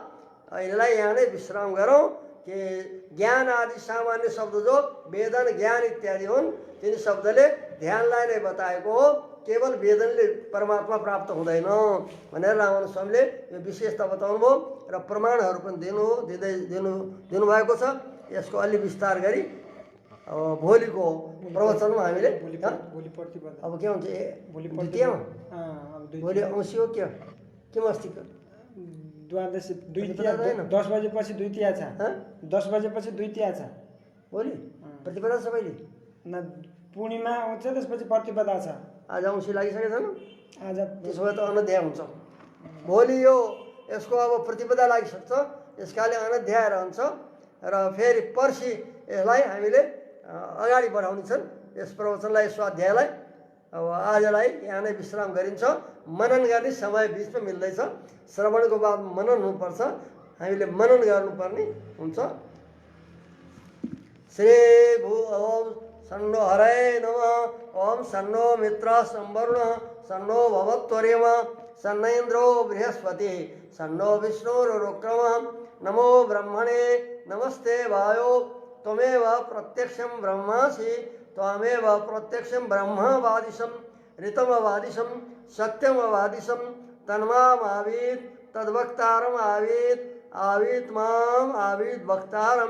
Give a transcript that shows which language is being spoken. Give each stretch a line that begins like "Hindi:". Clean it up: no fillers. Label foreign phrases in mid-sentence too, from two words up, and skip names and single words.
Nepali: अहिलेलाई यहाँ नै विश्राम गरौँ। कि ज्ञान आदि सामान्य शब्द जो वेदन ज्ञान इत्यादि हुन् तिनी शब्दले ध्यानलाई नै बताएको हो, केवल वेदनले परमात्मा प्राप्त हुँदैन भनेर रामानुज स्वामीले यो विशेषता बताउनु भयो र प्रमाणहरू पनि दिनुभएको छ। यसको अलि विस्तार गरी भोलिको प्रवचनमा हामीले अब के हुन्छ द्वितीयमा भोलि औँसी हो के अस्ति द्वादशी द्वितीया 10 बजेपछि द्वितीया छ, 10 बजेपछि द्वितीया छ भोलि प्रतिपदा सबैले न पूर्णिमा आउँछ त्यसपछि प्रतिपदा छ। आज औँसी लागिसकेको छैन, आज त्यसो भए त अनध्याय हुन्छ। भोलि यो यसको अब प्रतिपदा लागिसक्छ, यसकाले अनध्याय रहन्छ र फेरि पर्सि यसलाई हामीले अगाडि बढाउने छन् यस प्रवचनलाई, स्वाध्यायलाई। अब आजलाई यहाँ नै विश्राम गरिन्छ। मनन गर्ने समय बिचमा मिल्दैछ, श्रवणको बाद मनन हुनुपर्छ, हामीले मनन गर्नुपर्ने हुन्छ।
Sanskrit: श्री भू ओम सन्नो हरये नमः। ओम सन्नो मित्र संवरुण सन्नो भवत्वर्यम सन्न इन्द्रो बृहस्पति सन्नो विष्णुरुक्रम। नमो ब्रह्मणे नमस्ते वायो त्वमेव प्रत्यक्षं ब्रह्मासि त्वमेव प्रत्यक्षं ब्रह्मवादिशं ऋतमवादिशं सत्यमवादिशं तन्मामावीत् तद्वक्तारम् आवीत् आवीत् माम् आवीत् वक्तारम्।